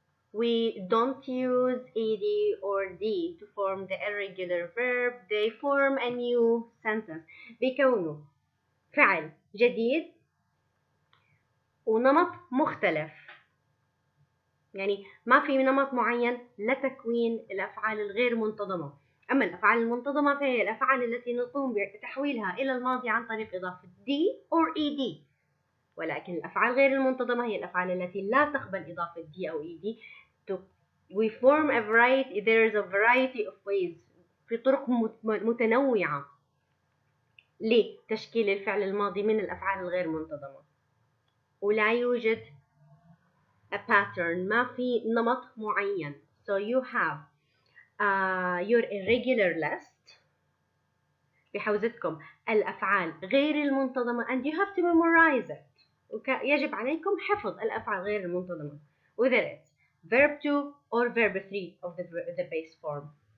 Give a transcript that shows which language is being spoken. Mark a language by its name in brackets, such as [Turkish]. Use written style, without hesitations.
[English] We don't use ed or d to form the irregular verb. They form a new sentence [Arabic] بيكونوا فعل جديد ونمط مختلف. يعني ما في نمط معين لتكوين الأفعال الغير منتظمة. أما الأفعال المنتظمة فهي الأفعال التي نقوم بتحويلها إلى الماضي عن طريق إضافة [English] d or ed. [Arabic] ولكن الأفعال غير المنتظمة هي الأفعال التي لا تقبل إضافة d أو ed. [English] We form a variety. There is a variety of ways. [Arabic] في طرق متنوعة لتشكيل الفعل الماضي من الأفعال الغير منتظمة. ولا يوجد [English] a pattern. [Arabic] ما في نمط معين. [English] So you have your irregular list [Arabic] بحوزتكم الأفعال غير المنتظمة [English] and you have to memorize it. [Arabic] يجب عليكم حفظ الأفعال غير المنتظمة [English] whether it's verb 2 or verb 3 of the base form.